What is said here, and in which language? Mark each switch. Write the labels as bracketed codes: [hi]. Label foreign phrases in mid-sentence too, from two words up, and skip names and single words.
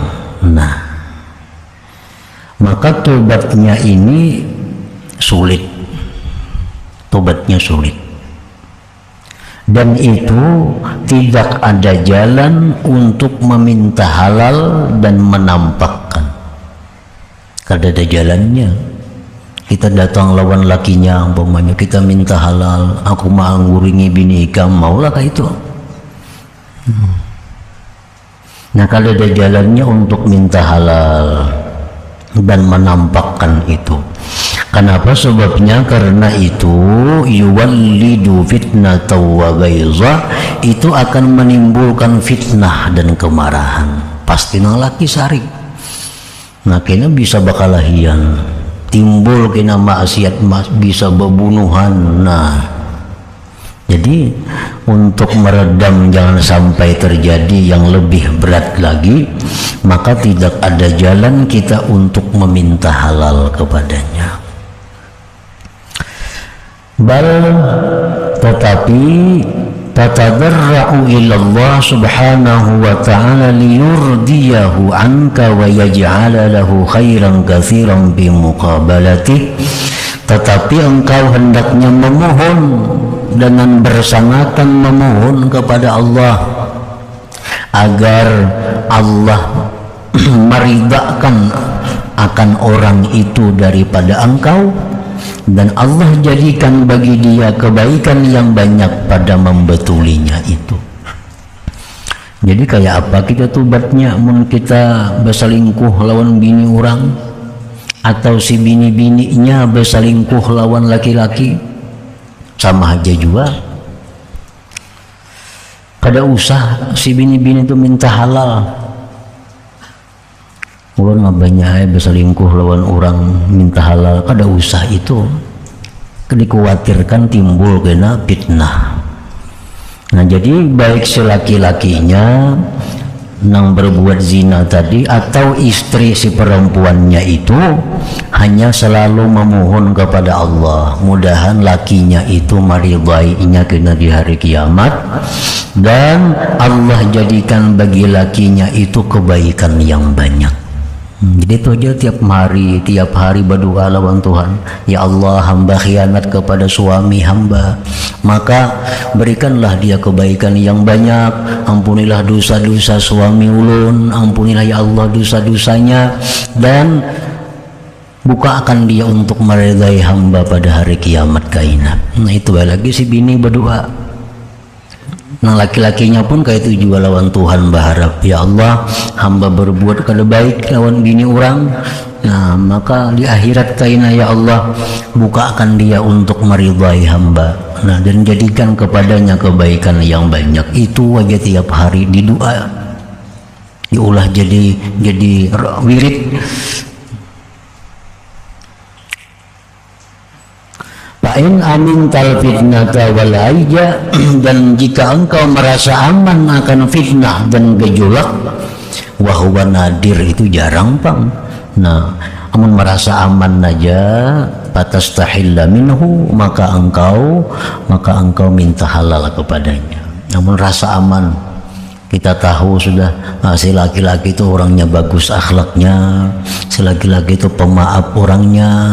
[id] Nah, maka tobatnya ini sulit. tobatnya sulit. Dan itu tidak ada jalan untuk meminta halal dan menampakkan. Kada ada jalannya. [bjn] Kita datang lawan lakinya, umpamanya kita minta halal, aku mau nguringi bini ikam, maulah kah itu? [id] Nah, kada ada jalannya untuk minta halal dan menampakkan itu. Kenapa? Sebabnya karena itu [ar] يولد فتنة وغيظا, [id] itu akan menimbulkan fitnah dan kemarahan. [bjn] Pasti laki sari. Nah, kena bisa bakalahian, timbul kena maksiat, bisa bebunuhan. [id] Nah, jadi untuk meredam jangan sampai terjadi yang lebih berat lagi, maka tidak ada jalan kita untuk meminta halal kepadanya. [ar] Bal tetapi تتضرع إلى الله سبحانه وتعالى ليرضيه عنك ويجعل له خيرا كثيرا بمقابلته. [id] Tetapi engkau hendaknya memohon dengan bersangatan memohon kepada Allah agar Allah meridhakan akan orang itu daripada engkau, dan Allah jadikan bagi dia kebaikan yang banyak pada membetulinya itu. Jadi kayak apa kita tobatnya? [bjn] Mun kita berselingkuh lawan bini orang, atau si bini-bininya berselingkuh lawan laki-laki, sama aja juga. Kada usah si bini-bini itu minta halal. Ulun ngabanya berselingkuh lawan orang minta halal, kada usah itu. [id] Dikhawatirkan timbul kena fitnah. Nah, jadi baik si laki-lakinya nang berbuat zina tadi atau istri si perempuannya itu hanya selalu memohon kepada Allah, mudahan lakinya itu maridainya kena di hari kiamat, dan Allah jadikan bagi lakinya itu kebaikan yang banyak. Jadi itu aja tiap hari berdoa lawan Tuhan, ya Allah, hamba khianat kepada suami hamba, maka berikanlah dia kebaikan yang banyak, ampunilah dosa-dosa suami ulun, ampunilah ya Allah dosa-dosanya, dan bukakan dia untuk meridai hamba pada hari kiamat kainat. Nah, itu lagi si bini berdoa. Nah, laki-lakinya pun kayak itu juga lawan Tuhan berharap, ya Allah, hamba berbuat kada baik lawan bini orang. Nah, maka di akhirat kaina ya Allah, bukakan dia untuk meridai hamba. Nah, dan jadikan kepadanya kebaikan yang banyak. Itu aja tiap hari di doa, diulah jadi wirid. [ar] فإن أمنت الفتنة والهيجاء, [id] dan jika engkau merasa aman akan fitnah dan gejolak, [ar] وهو نادر, [bjn] itu jarang pang. [id] Nah, amun merasa aman aja, [ar] فتستحله منه, [id] maka engkau minta halal kepadanya. Namun rasa aman, kita tahu sudah si laki-laki itu orangnya bagus akhlaknya, si laki-laki itu pemaaf orangnya.